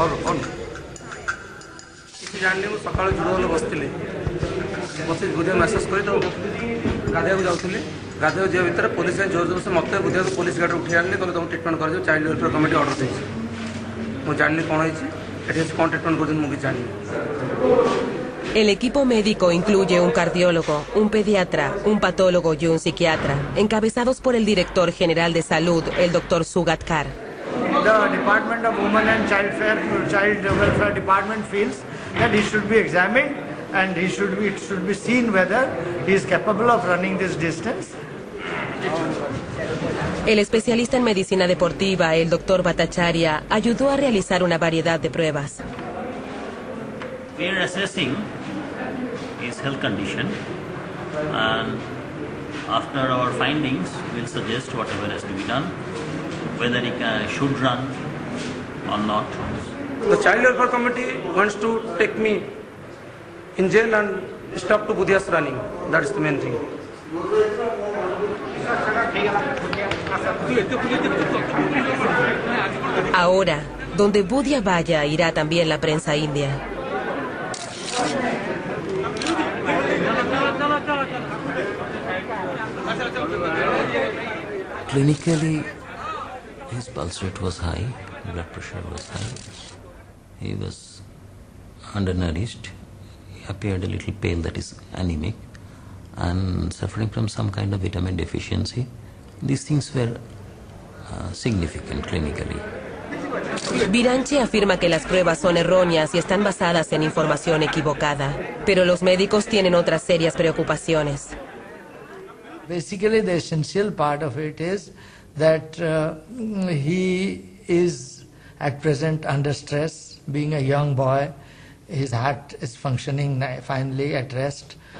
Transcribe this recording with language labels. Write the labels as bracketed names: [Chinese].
[Odia] କିଛି ଜାଣିନି ମୁଁ ସକାଳୁ ଯୁଡ଼ ହେଲେ ବସିଥିଲି ବସି ବୁଧିଆ ମେସେଜ୍ କରିଦେବୁ ଗାଧେଇବାକୁ ଯାଉଥିଲି ଗାଧେଇବାକୁ ଯିବା ଭିତରେ ପୋଲିସ ଜୋର ଜୋର ସେ ମୋତେ ବୁଧିଆକୁ ପୋଲିସ ଗାଡ଼ିରେ ଉଠେଇ ଆଣିଲି କହିଲେ ତୁମକୁ ଟ୍ରିଟମେଣ୍ଟ କରିଦେବୁ ଚାଇଲ୍ଡ ୱେଲଫେୟାର କମିଟି ଅର୍ଡ଼ର ଦେଇଛି ମୁଁ ଜାଣିନି କ'ଣ ହେଇଛି ଏଠି ଆସି କ'ଣ ଟ୍ରିଟମେଣ୍ଟ କରୁଛନ୍ତି ମୁଁ ବି ଜାଣିନି [Spanish] El equipo médico incluye un cardiólogo, un pediatra, un patólogo y un psiquiatra, encabezados por el director general de salud, el doctor Sugatkar. [English] The Department of Women and Child Welfare Department feels that he should be examined and it should be seen whether he is capable of running this distance. [Spanish] El especialista en medicina deportiva, el doctor Bhattacharya, ayudó a realizar una variedad de pruebas. [English] We are assessing his health condition and after our findings we'll suggest whatever has to be done, whether he should run or not. The Child Welfare Committee wants to take me in jail and stop to Budia's running. That is the main thing. [Spanish] Ahora, donde Budia vaya, irá también la prensa india. [English] Clinically, his pulse rate was high, blood pressure was high. He was undernourished. He appeared a little pale, that is anemic, and suffering from some kind of vitamin deficiency. These things were significant clinically. [Spanish] Biranchi afirma que las pruebas son erróneas y están basadas en información equivocada, pero los médicos tienen otras serias preocupaciones. [English] Basically, the essential part of it is that he is at present under stress, being a young boy. His heart is functioning finally at rest.